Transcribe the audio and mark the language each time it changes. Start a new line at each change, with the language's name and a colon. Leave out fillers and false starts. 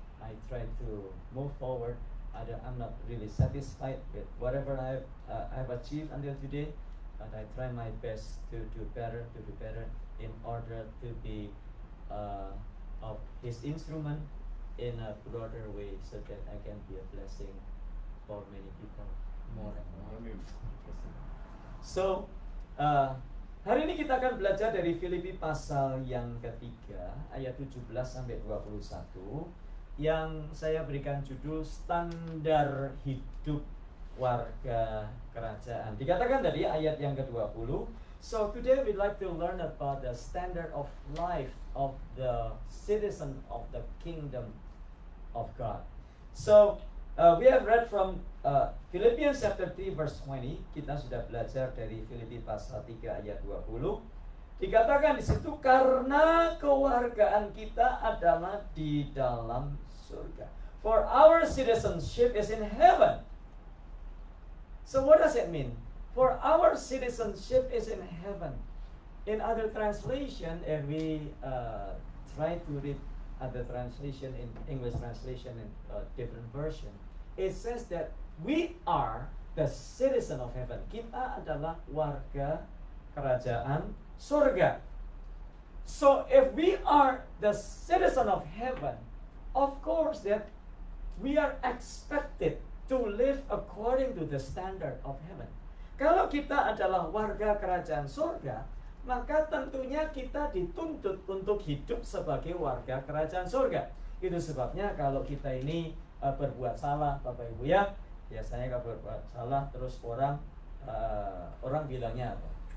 English: I try to move forward. I'm not really satisfied with whatever I've achieved until today, but I try my best to do better, in order to be of His instrument in a broader way, so that I can be a blessing for many people more and more.
Indonesian: Amin. So, hari ini kita akan belajar dari Filipi pasal yang ketiga, ayat 17 sampai 21, yang saya berikan judul Standar Hidup Warga Kerajaan. Dikatakan dari ayat yang ke-20,
English: so today we'd like to learn about the standard of life of the citizen of the kingdom of God. So, we have read from Philippians chapter 3 verse 20.
Indonesian: Kita sudah belajar dari Filipi pasal 3 ayat 20. Dikatakan di situ, karena kewargaan kita adalah di dalam surga.
English: For our citizenship is in heaven. So what does it mean? For our citizenship is in heaven. In other translation, if we try to read other translation, in English translation in different version, it says that we are the citizen of heaven.
Indonesian: Kita adalah warga kerajaan surga.
English: So if we are the citizen of heaven, of course that we are expected to live according to the standard of heaven.
Indonesian: Kalau kita adalah warga kerajaan surga, maka tentunya kita dituntut untuk hidup sebagai warga kerajaan surga. Itu sebabnya kalau kita ini berbuat salah, Bapak Ibu ya, biasanya kalau berbuat salah terus orang bilangnya apa?